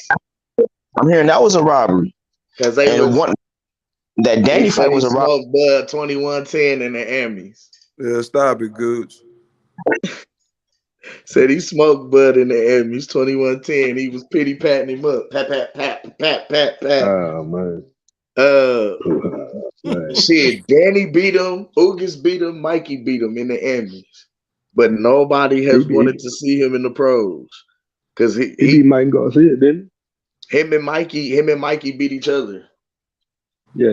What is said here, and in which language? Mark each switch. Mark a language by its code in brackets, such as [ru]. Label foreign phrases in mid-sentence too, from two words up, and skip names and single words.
[en] I'm hearing that was a robbery. Because they and was that Danny fight was a robbery. Smoked Bud 21-10 in the Emmys. Yeah, stop it, Gooch. Said he smoked Bud in the Emmys 21-10. He was pity patting him up. Pat, pat, pat, pat, pat, pat. Oh man. Shit, Danny beat him, Ugas beat him, Mikey beat him in the Emmys. But nobody has wanted to see him in the pros. Because he beat Mike Garcia, didn't he? Him and Mikey beat each other. Yeah.